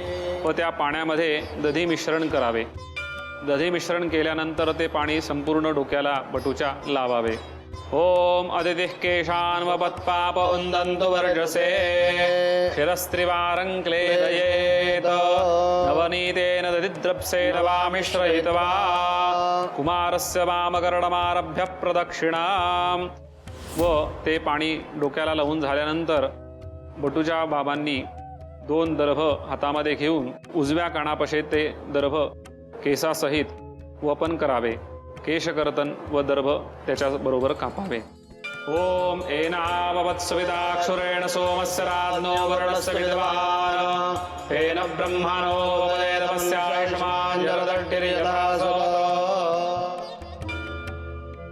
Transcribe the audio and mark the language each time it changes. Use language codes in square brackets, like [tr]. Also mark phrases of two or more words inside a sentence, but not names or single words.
[mr] व त्या पाण्यामध्ये दधी मिश्रण करावे. दधी मिश्रण केल्यानंतर ते पाणी संपूर्ण डोक्याला बटूच्या लावावे. [sa] ओम अदितिः केशान्वपत्पाप उन्दन्तु वर्जसे शिरस्त्रिवारं क्लेदयेत नवनीतेन दधिद्रप्सेन वा मिश्रयित्वा कुमारस्य वामकर्णमारभ्य प्रदक्षिणाम्. [mr] व ते पाणी डोक्याला लावून झाल्यानंतर बटूच्या बाबांनी 2 दर्भ हातामध्ये घेऊन उजव्या कानापाशी ते दर्भ केसासहित वपन करावे. केशकर्तन व दर्भ त्याच्याबरोबर कापावे. [sa] ओम एनावत्सविताक्षुरेण सोमस्य राज्ञो वर्णस्य विद्वान् तेन ब्रह्मणो वदेतमस्यायुष्मान् जरदट्टिर्यथा